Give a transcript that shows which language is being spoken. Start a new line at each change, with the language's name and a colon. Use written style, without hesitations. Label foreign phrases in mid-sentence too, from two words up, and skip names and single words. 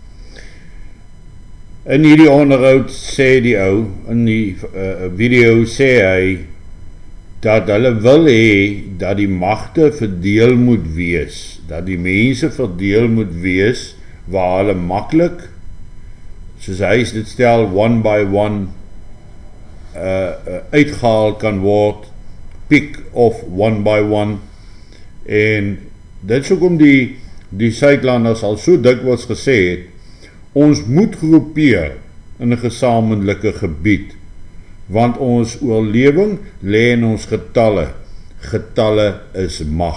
Afrikaans: In hierdie onderhoud sê die ou, in die video sê hy, dat hulle wil hê dat die magte verdeel moet wees, dat die mense verdeel moet wees, waar hulle maklik, soos hy dit stel,
English: one by one,
Afrikaans: uitgehaal kan word,
English: pick off one by one,
Afrikaans: en dit is ook om die Suidlanders al so dikwels gesê het, ons moet groepeer in 'n gesamentlike gebied, want ons oorlewing lê in ons getalle. Getalle is mag.